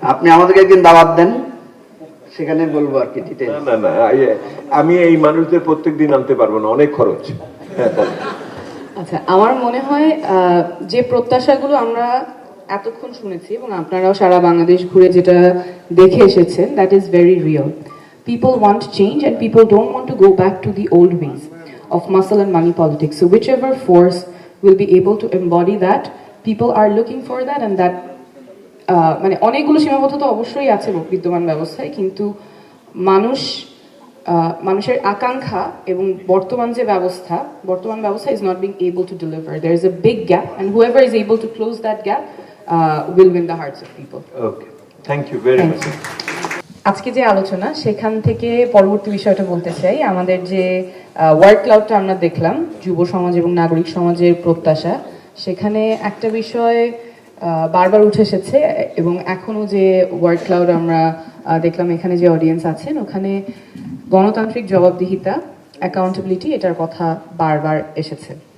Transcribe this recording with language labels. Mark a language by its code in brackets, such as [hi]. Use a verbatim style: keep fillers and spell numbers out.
[bn] আপনি আমাদেরকে একদিন দাওয়াত দেন, সেখানে বলবো আর কি। না না না আমি এই মানুষদের প্রত্যেকদিন আনতে পারবো না, অনেক খরচ। আচ্ছা, আমার মনে হয় যে প্রত্যাশাগুলো আমরা এতক্ষণ শুনেছি এবং আপনারাও সারা বাংলাদেশ ঘুরে যেটা দেখে এসেছেন, [en] That is very real. People want change and people don't want to go back to the old ways of muscle and money politics. So whichever force will be able to embody that, people are looking for that, and that [bn] মানে অনেকগুলো সীমাবদ্ধতা অবশ্যই আছে বিদ্যমান ব্যবস্থায়, কিন্তু মানুষ মানুষের আকাঙ্ক্ষা এবং বর্তমান যে ব্যবস্থা বর্তমান ব্যবস্থা [en] is not being able to deliver. There is a big gap, and whoever is able to close that gap uh, will win the hearts of people. Okay. Thank you very Thank much. you. [bn] আজকে যে আলোচনা সেখান থেকে পরবর্তী বিষয়টা বলতে চাই, আমাদের যে ওয়ার্ক ক্লাউডটা আমরা দেখলাম যুব সমাজ এবং নাগরিক সমাজের প্রত্যাশা, সেখানে একটা বিষয় বারবার উঠে এসেছে এবং এখনও যে ওয়ার্ক ক্লাউড আমরা দেখলাম এখানে যে অডিয়েন্স আছেন ওখানে গণতান্ত্রিক জবাবদিহিতা, অ্যাকাউন্টেবিলিটি, এটার কথা বারবার এসেছে।